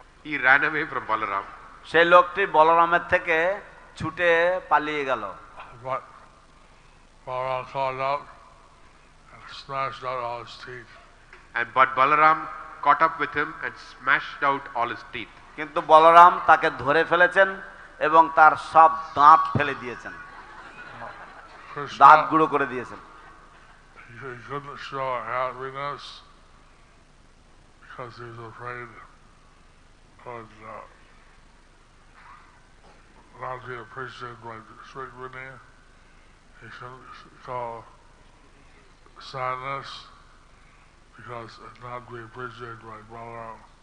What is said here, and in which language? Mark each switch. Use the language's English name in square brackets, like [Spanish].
[English] He ran away from Balaram. [Bangla] সেই লোকটি বলরামের থেকে ছুটে পালিয়ে গেল। [English] But Balaram caught up and smashed out all his teeth. But Balaram caught up with him and smashed out all his teeth. কিন্তু বলরাম তাকে ধরে ফেলেছেন এবং তার সব দাঁত ফেলে দিয়েছেন, দাঁত গুঁড়ো করে দিয়েছেন। He couldn't show happiness because he was afraid of not be appreciated by Srimad. He couldn't show sadness because it not be appreciated by Balaram.